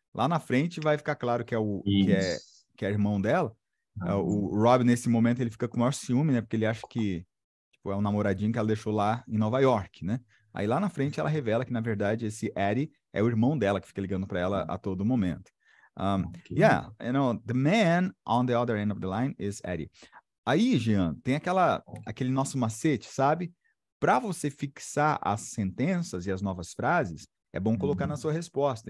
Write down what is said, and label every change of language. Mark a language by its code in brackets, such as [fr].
[pt] Lá na frente vai ficar claro que é irmão dela. O Rob, nesse momento, ele fica com o maior ciúme, né? Porque ele acha que tipo, é um namoradinho que ela deixou lá em Nova York, né? Aí lá na frente ela revela que, na verdade, esse Eddie é o irmão dela que fica ligando para ela a todo momento. [en] Yeah, you know, the man on the other end of the line is Eddie. [pt] Aí, Jean, tem aquele nosso macete, sabe? Para você fixar as sentenças e as novas frases, é bom colocar na sua resposta.